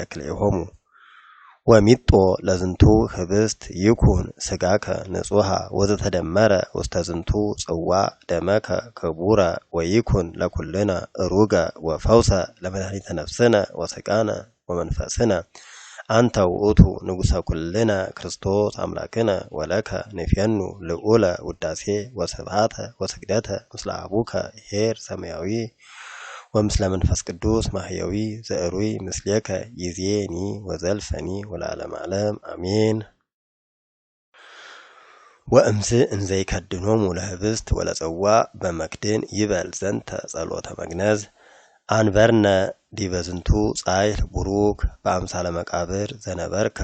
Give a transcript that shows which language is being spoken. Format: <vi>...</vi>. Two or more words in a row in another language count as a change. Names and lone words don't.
<gez>ክልኤሆሙ ወሚጦ ለዝንቱ ህብስት ይኩን ስጋከ ንጹሐ ወዘተደመረ ውስተ ዝንቱ ጽዋዕ ደመከ ክቡረ ወይኩን ለኩልነ እሩገ ወፈውሰ ለመድኃኒተ ነፍስነ ወስጋነ ወመንፈስነ አንተ ውእቱ ንጉሠ ኩልነ ክርስቶስ አምላክነ ወለከ ንፌኑ ልዑለ ውዳሴ ወስብሐተ ወስግደተ ምስለ አቡከ ኄር ሰማያዊ ወምስለ መንፈስ ቅዱስ ማህየዊ ዘእሩይ ምስሌከ ይዜኒ ወዘልፈኒ ወለዓለመ ዓለም አሜን። ወእምዝ እንዘይከድኖሙ ለህብስት ወለጽዋዕ በመክድን ይበል ዘንተ ጸሎተ መግነዝ አንበርነ ዲበ ዝንቱ ጻይል ቡሩክ በአምሳለ መቃብር ዘነበርከ</gez>